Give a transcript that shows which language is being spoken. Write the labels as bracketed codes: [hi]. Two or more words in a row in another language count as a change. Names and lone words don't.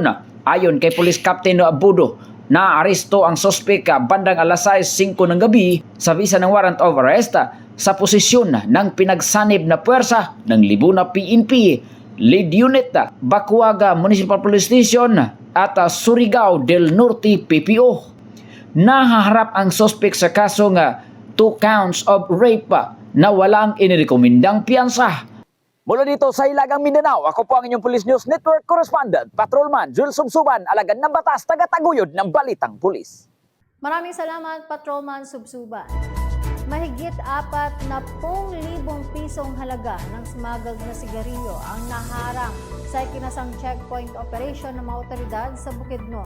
[tl] Ayon kay Police Captain Budo, naaresto ang suspect bandang alas 6:05 ng gabi sa visa ng [en] warrant of arrest [tl] sa posisyon ng pinagsanib na puwersa ng Libo na PNP, Lead Unit, Bacuaga Municipal Police Station at Surigao del Norte PPO. Nahaharap ang suspect sa kasong 2 [en] counts of rape [tl] na walang inirekomendang piyansa. Mula dito sa Hilagang Mindanao, ako po ang inyong Police News Network Correspondent, Patrolman Joel Subsuban, alagad ng batas, tagataguyod ng balitang pulis. Maraming salamat, Patrolman Subsuban. Mahigit 40,000 pisong halaga ng smuggled na sigarilyo ang naharang sa ikinasang [en] checkpoint operation [tl] ng mga otoridad sa Bukidnon.